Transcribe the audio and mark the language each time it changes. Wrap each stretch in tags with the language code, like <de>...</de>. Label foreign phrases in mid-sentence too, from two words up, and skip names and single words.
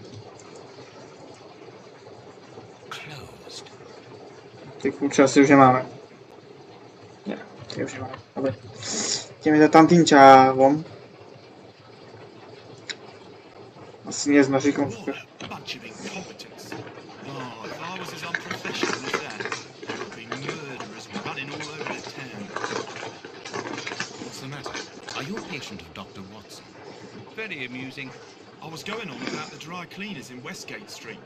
<en>Closed.</en> <sk>Ty kľúče asi už nemáme. Nie, ty už nemáme. Dobre. Ideme za tamtým čávom. Asi nie s nožikom.</sk> <en>Bunch of incompetents. Oh, if I was as unprofessional as that, there would be murderers running all over the town. What's the matter? Are you a patient of Dr. Watson? Very amusing. I was going on about the dry cleaners in Westgate Street.</en>